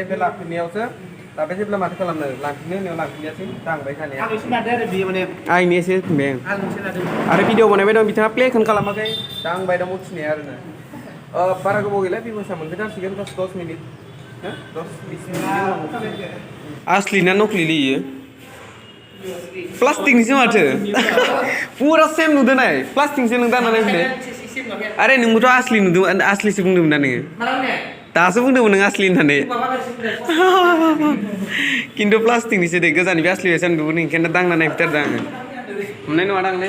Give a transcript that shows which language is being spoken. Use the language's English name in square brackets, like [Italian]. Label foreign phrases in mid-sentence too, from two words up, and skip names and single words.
[Bodo] ओमफ्राय लांफिननायावसो दा बे जेब्ला माथो खालामनो लांफिननो होनायाव लांफिननायासै दांबाय खानाया आंनि एसे होनबाय आरो भिडिअ बानायबाय दं बिथाङा प्लेखौनो खालामाखै दांबाय दं मुथिनाया आरोना बारा गोबाव गैला भिडिअसा मोनफैथारसिगोन 10 मिनिट 10-20 मिनिट असली ना नकली लियो प्लास्टिकनिसो माथो पुरा सेम नुदों नाय प्लास्टिकसो नों दाना नायफैदो अरे नोंबोथ' असली नुदों असलीसो बुंदोंमोन ना नोङो दासो बुंदोंमोन नों असली होननानै खिन्थु प्लास्टिकनिसो दे गोजाननिफ्राय असली बायसा नुदोंमोन ओंखायनो दांना नायफैथारदों आङो हमनाय नङा दांलै